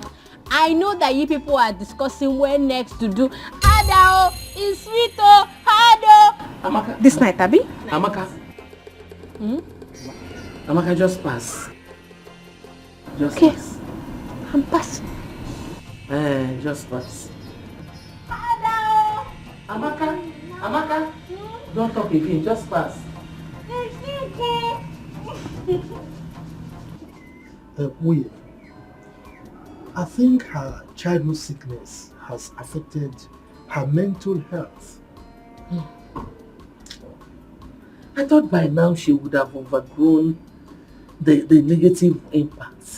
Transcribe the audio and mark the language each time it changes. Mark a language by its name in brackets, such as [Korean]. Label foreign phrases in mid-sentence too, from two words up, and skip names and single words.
[English] I know that you people are discussing when next to do Adao is sweet Hado. Amaka. This night, Abby? Amaka. Amaka, just pass. Just Okay. pass. I'm passing. Just pass. Adao. Amaka. Amaka. Don't talk again, just pass. Uye, I think her childhood sickness has affected her mental health. I thought by now she would have overgrown the negative impacts.